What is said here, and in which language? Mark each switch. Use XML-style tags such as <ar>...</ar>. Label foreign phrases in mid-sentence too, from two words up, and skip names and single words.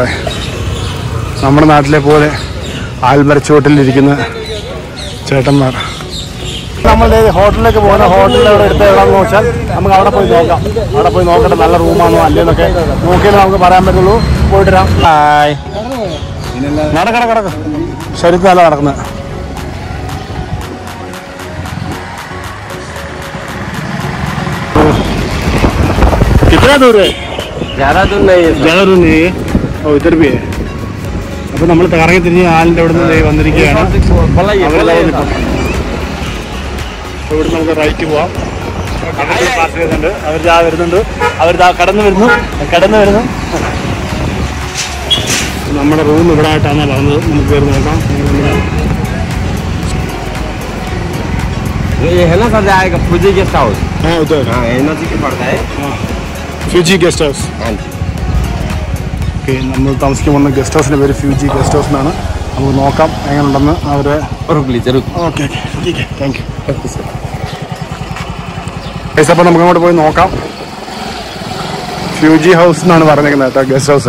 <ml>നമ്മുടെ നാട്ടിലെ പോലെ ആൽമരച്ചുവട്ടിലിരിക്കുന്ന ചേട്ടന്മാർ. നമ്മളുടെ ഹോട്ടലിലേക്ക് പോകുന്ന ഹോട്ടലിൽ അവിടെ എടുത്ത് എവിടെയാണെന്ന് വെച്ചാൽ നമുക്ക് അവിടെ പോയി നോക്കാം. അവിടെ പോയി നോക്കട്ടെ നല്ല റൂമാണോ അല്ലേന്നൊക്കെ നോക്കിയാലേ നമുക്ക് പറയാൻ പറ്റുള്ളൂ. പോയിട്ട് വരാം. നടക്ക ശരിക്കും നല്ല നടക്കുന്നത്.</ml> <hi>कितना दूर है? ज़्यादा दूर नहीं है. ओ इधर भी.</hi> <ml>അപ്പോൾ നമ്മൾ കറങ്ങി തിരിഞ്ഞ് ആലിൻ്റെ അവിടെ നിന്ന് വന്നിരിക്കുകയാണ്. ഇവിടെ നമുക്ക് റൈറ്റ് പോവാം. പാസ് ചെയ്യുന്നുണ്ട്. അവർ വരുന്നുണ്ട്. അവർ കടന്നു വരുന്നു. നമ്മുടെ റൂം ഇവിടെ ആയിട്ടാണ് പറഞ്ഞത്. നമുക്ക് കയറി നോക്കാം.</ml> <hi>ये है ना सर जाएगा फूजी गेस्ट हाउस. हाँ उधर. हाँ ये नज़दीक पड़ता है.</hi> <ml>हाँ ഫ്യൂജി ഗസ്റ്റ് ഹൗസ്. ഓക്കെ നമ്മൾ താമസിക്കാൻ പോകുന്ന ഗസ്റ്റ് ഹൗസിൻ്റെ പേര് ഫ്യൂജി ഗസ്റ്റ് ഹൗസ് എന്നാണ്. നമുക്ക് നോക്കാം എങ്ങനെയുണ്ടെന്ന്. അവരെ ഓക്കെ</ml> <en>thank you.</en> <ml>അപ്പോൾ നമുക്ക് അങ്ങോട്ട് പോയി നോക്കാം. ഫ്യൂജി ഹൗസ് എന്നാണ് പറഞ്ഞേക്കുന്നത് കേട്ടോ ഗസ്റ്റ് ഹൗസ്.</ml>